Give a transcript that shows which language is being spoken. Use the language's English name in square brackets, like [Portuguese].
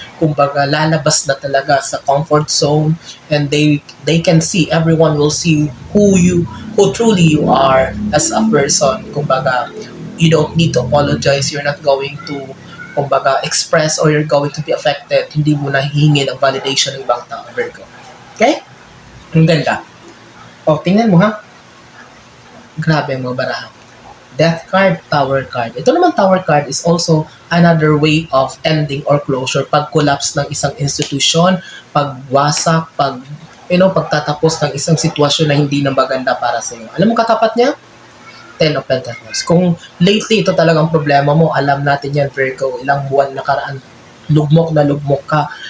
[English] Kumbaga, [Filipino] lalabas na talaga sa [English] comfort zone, and they can see, everyone will see who truly you are as a person. Kumbaga, you don't need to apologize, you're not going to kumbaga express or you're going to be affected. [Filipino] Hindi mo na hihingin ang validation ng ibang tao, Virgo. Okay? Ang ganda. O, tingnan mo ha. Grabe ang mga baraha. Death card, Tower card. [English] Ito naman Tower card is also another way of ending or closure. [Filipino] Pag-collapse ng isang institution, pagwasak, pagtatapos ng isang sitwasyon na hindi na maganda para sa iyo. Alam mo katapat niya? Ten of Pentacles. Kung lately ito talagang problema mo, alam natin yan, Virgo, ilang buwan nakaraan, lugmok na lugmok ka.